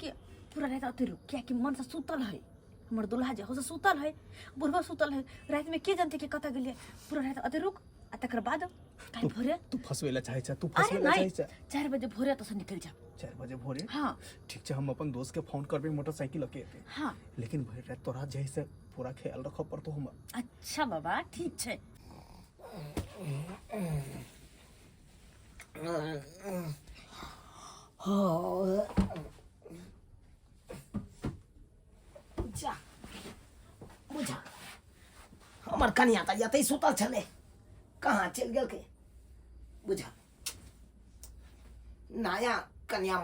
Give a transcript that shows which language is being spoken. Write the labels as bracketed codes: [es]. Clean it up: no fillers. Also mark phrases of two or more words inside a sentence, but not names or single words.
[mai] कि पूरा रात अते रुक क्या कि मन से सुतल है हमर दुल्हा जे हो से सुतल है बुढ़वा सुतल है रात में के जानते कि कता गेलिए पूरा रात अते रुक आ तकर बाद काल भोरे तू फसवेला चाहे छ तू फसवेला चाहे छ 4 बजे भोरे तो से निकल जा 4 बजे भोरे हां ठीक छ हम अपन दोस्त के फोन करबे मोटरसाइकिल लेके आते हां लेकिन भोर रात तोरा जैसे पूरा ख्याल रखो पर तो हम अच्छा बाबा ठीक छै जा बुझा हमर कन्या त यतै सुतल छले कहाँ चल गेल के बुझा नया कन्या